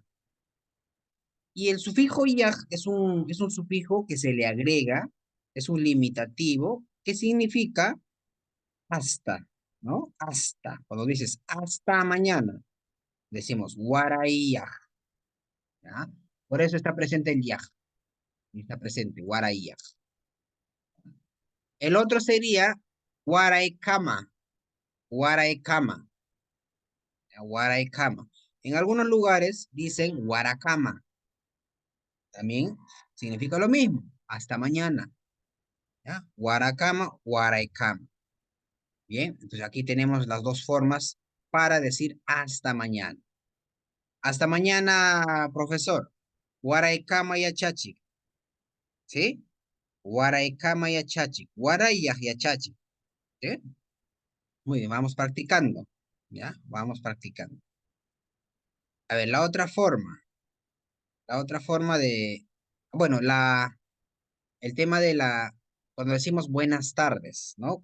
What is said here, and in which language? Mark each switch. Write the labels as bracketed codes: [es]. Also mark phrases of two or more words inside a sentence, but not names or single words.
[es] Y el sufijo yaj es un sufijo que se le agrega, es un limitativo, que significa hasta, ¿no? Hasta. Cuando dices hasta mañana, decimos [qu] waray yaj, [es] ¿ya? Por eso está presente el yaj. Está presente, [qu] waray yaj. [es] El otro sería [qu] waray kama, waray kama, ¿ya? Waray kama. [es] En algunos lugares dicen warakama. También significa lo mismo, hasta mañana, ¿ya? [qu] Warakama, waraikama. [es] Bien, entonces aquí tenemos las dos formas para decir hasta mañana. Hasta mañana, profesor. [qu] Waraikama yachachi. ¿Sí? Waraikama yachachi. Warayah yachachi. [es] ¿Sí? Muy bien, vamos practicando. ¿Ya? Vamos practicando. A ver, la otra forma. La otra forma de... Bueno, el tema de cuando decimos buenas tardes, ¿no?